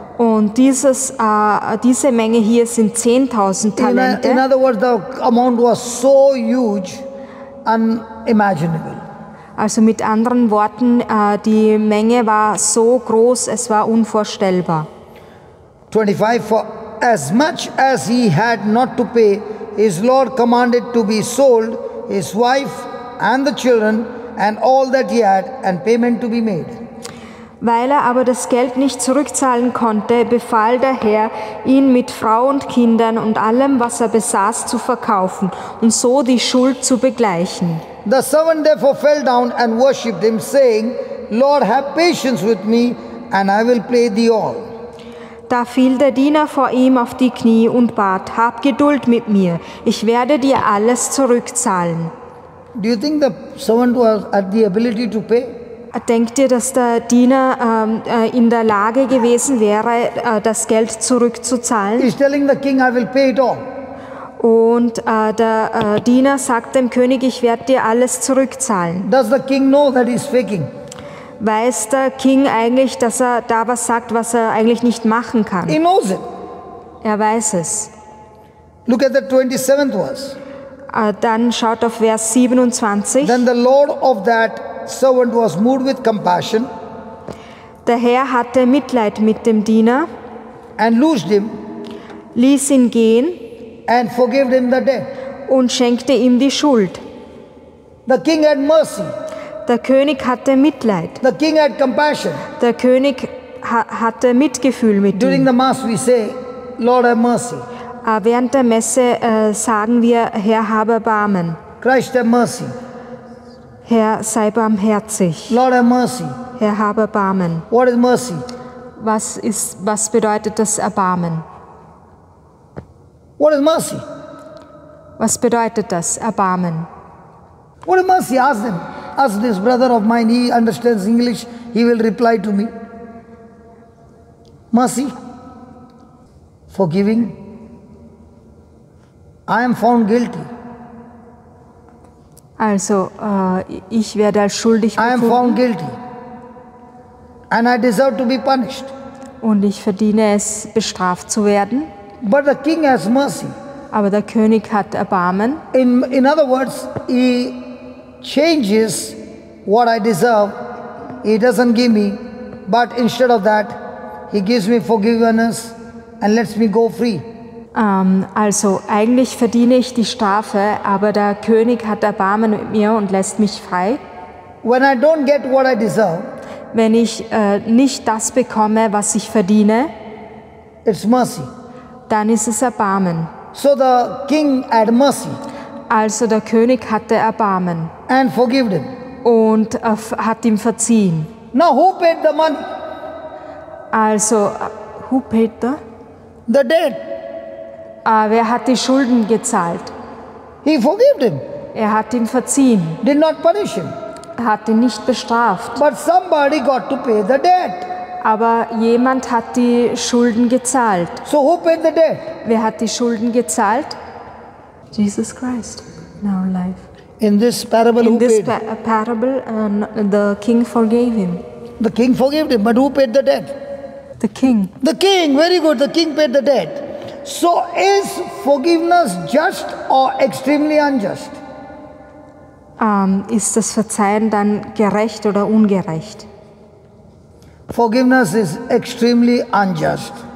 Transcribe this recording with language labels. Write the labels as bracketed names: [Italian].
[German] Und diese Menge hier sind 10.000 Talente. [English] In other words, the amount was so huge, unimaginable. [German] Also mit anderen Worten, die Menge war so groß, es war unvorstellbar. [English] 25, for as much as he had not to pay, his Lord commanded to be sold, his wife and the children and all that he had, and payment to be made. [German] Weil er aber das Geld nicht zurückzahlen konnte, befahl der Herr, ihn mit Frau und Kindern und allem, was er besaß, zu verkaufen und so die Schuld zu begleichen. [English] The servant therefore fell down and worshipped him, saying, Lord, have patience with me, and I will pay thee all. [German] Da fiel der Diener vor ihm auf die Knie und bat, hab Geduld mit mir, ich werde dir alles zurückzahlen. [English] Do you think the servant had the ability to pay? [German] Denkt ihr, dass der Diener in der Lage gewesen wäre, das Geld zurückzuzahlen? [English] He's telling the king, I will pay it all. [German] Und der Diener sagt dem König, ich werde dir alles zurückzahlen. [English] Does the king know that he's faking? [German] Weiß der King eigentlich, dass er da was sagt, was er eigentlich nicht machen kann? [English] He knows it. [German] Er weiß es. [English] Look at the 27th verse. [German] Dann schaut auf Vers 27. [English] Then the Lord of that servant was moved with compassion [German] Der Herr hatte Mitleid mit dem Diener, [English] and loosed him [German] ließ ihn gehen [English] and forgave him the debt. [German] und schenkte ihm die Schuld. [English] The king had mercy. [German] Der König hatte Mitleid. [English] The king had compassion. [German] Der König hatte Mitgefühl mit [English] During [German] ihm. [English] the Mass we say, Lord have mercy. [German] Während der Messe sagen wir, Herr, habe Erbarmen. [English] Christ have mercy. [German] Herr, sei barmherzig. [English] Lord have mercy. [German] Herr, habe Erbarmen. [English] What is mercy? [German] Was bedeutet das Erbarmen? [English] What is mercy? [German] Was bedeutet das Erbarmen? [English] What is mercy? Ask them. Ask this brother of mine, he understands English, he will reply to me. Mercy, forgiving. I am found guilty. [German] Also, ich werde als schuldig [English] I am found guilty. And I deserve to be punished. [German] und ich verdiene es, bestraft zu werden. [English] But the king has mercy. [German] Aber der König hat Erbarmen. [English] In other words, he changes what I deserve. He doesn't give me. But instead of that, he gives me forgiveness and lets me go free. [German] Also eigentlich verdiene ich die Strafe, aber der König hat Erbarmen mit mir und lässt mich frei. [English] When I don't get what I deserve, [German] Wenn ich nicht das bekomme, was ich verdiene, [English] it's mercy. [German] dann ist es Erbarmen. [English] So the king had mercy [German] Also der König hatte Erbarmen [English] and forgave him. [German] und hat ihm verziehen. [English] Now who paid the money? Also, who paid the? The debt. [German] Wer hat die Schulden gezahlt? [English] He forgave him, [German] Er hat ihm verziehen. [English] did not punish him. [German] Er hat ihn nicht bestraft. [English] But somebody got to pay the debt. [German] Aber jemand hat die Schulden gezahlt. [English] So who paid the debt? [German] Wer hat die Schulden gezahlt? [English] Jesus Christ in our life. In this parable, who In this paid? parable, the king forgave him. The king forgave him, but who paid the debt? The king. The king, very good, the king paid the debt. So is forgiveness just or extremely unjust? [German] Ist das Verzeihen dann gerecht oder ungerecht? [English] Forgiveness is extremely unjust.